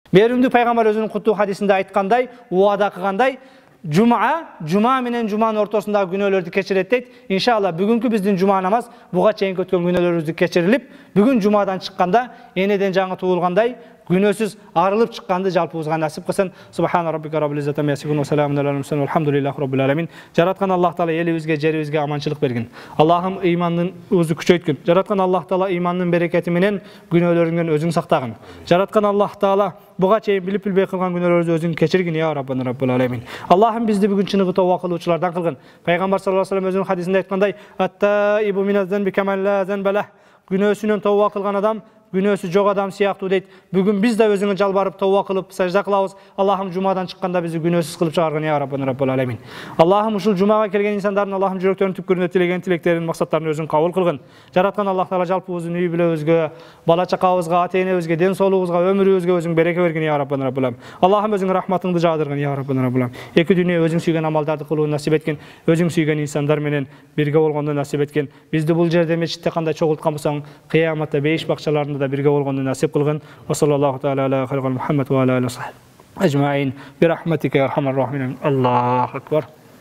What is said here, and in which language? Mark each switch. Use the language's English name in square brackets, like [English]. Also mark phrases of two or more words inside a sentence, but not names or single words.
[Kyrgyz] Беримди пайгамбар өзүнүн куттуу хадисинде айткандай, уада кылгандай, Жума менен Жуманын ортосундагы күнөөлөрдү кечирет дейт. Иншалла бүгүнкү биздин жума намаз буга чейин өткөн күнөөлөрүбүздү кечирилип, бүгүн жумадан чыкканда энеден жаңы туулгандай күнөөсүз арылып чыкканды жалпыбызга насип кылсын. [Arabic] سبحان ربك رب العزة عما يصفون وسلام على المرسلين والحمد لله رب العالمين. [Kyrgyz] Жараткан Аллах Таала элибизге, жерибизге аманчылык берген. Аллахым ыйманыбызды күчөйткөн. Жараткан Аллах Таала ыймандын берекети менен күнөөлөрүңдөн өзүң сактагын. Жараткан Аллах Таала буга чейин билип билбей кылган күнөөлөрүбүздү өзүң кечиргин [Arabic] يا ربنا رب العالمين. [Kyrgyz] Аллахым бизди бүгүн чыныгы тооба кылуучулардан кылгын. Пайгамбар [Arabic] صلى الله عليه وسلم [Kyrgyz] өзүнүн хадисинде айткандай, [Arabic] "التائب من الذنب كمن لا ذنب له". [Kyrgyz] Күнөөсүнөн тооба кылган адам күнөөсү жок адам сыяктуу дейт. Бүгүн биз да өзүңө жалбарып тооба кылып сажда кылабыз. Аллахым жумадан чыкканда бизди күнөөсүз кылып чыгаргын [Arabic] يا ربنا رب العالمين. [Kyrgyz] Аллахым ушул жумага келген инсандардын Аллахым жүрөктөрүнүн түпкүрүндө тилеген тилектерин, максаттарын өзүң кабыл кылгын. Жараткан Аллах Таала жалпыбыздын үй бүлөбүзгө, бала чакабызга, ата-энебизге, ден соолугубузга, өмүрүбүзгө өзүң береке бергин [Arabic] يا ربنا رب العالمين. [Kyrgyz] Аллахым өзүң рахматыңды жаадыргын [Arabic] يا ربنا رب العالمين. [Kyrgyz] Эки дүйнө өзүң сүйгөн амалдарды кылууну насип эткен, өзүң сүйгөн инсандар менен бирге болгонду насип эткен. Бизди бул жерде мечитте кандай чогулткан болсоң, кыяматта бейиш бакчаларында да бирге болгонду насип кылгын. [Arabic] وصلى الله تعالى على خلقه محمد وعلى آله أجمعين برحمتك يا أرحم الراحمين. الله أكبر.